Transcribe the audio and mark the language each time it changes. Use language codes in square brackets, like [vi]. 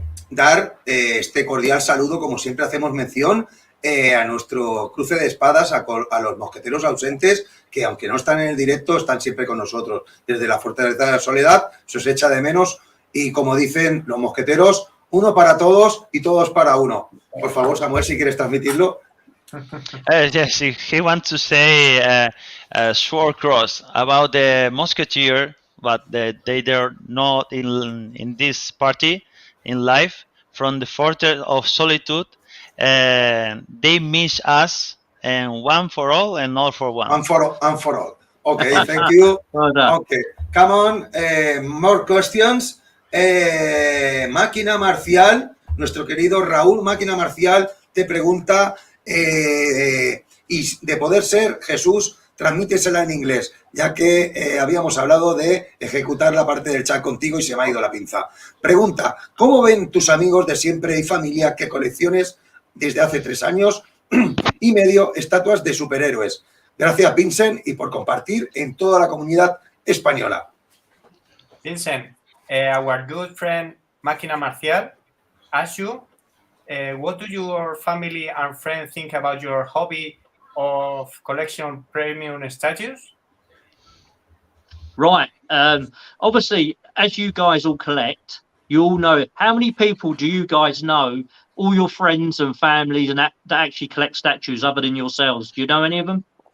[es] Dar este cordial saludo, como siempre hacemos mención, a nuestro cruce de espadas, a los mosqueteros ausentes, que aunque no están en el directo, están siempre con nosotros. Desde la Fortaleza de la Soledad se os echa de menos y, como dicen los mosqueteros, uno para todos y todos para uno. Por favor, Samuel, si quieres transmitirlo. [en] Yes, he wants to say a short cross about the musketeer, but they're not in this party in life from the Fortress of Solitude. They miss us, and one for all and all for one. And for all. Okay, thank you. Okay, come on, more questions. [es] Máquina Marcial, nuestro querido Raúl Máquina Marcial te pregunta, y de poder ser, Jesús, transmítesela en inglés, ya que habíamos hablado de ejecutar la parte del chat contigo y se me ha ido la pinza. Pregunta, ¿cómo ven tus amigos de siempre y familia que colecciones desde hace 3 años y medio estatuas de superhéroes? Gracias, Vincent, y por compartir en toda la comunidad española. [en] Vincent, our good friend Máquina Marcial asked you, what do your family and friends think about your hobby of collection premium statues? Right. Obviously, as you guys all collect, you all know how many people do you guys know, all your friends and families and that actually collect statues other than yourselves? Do you know any of them?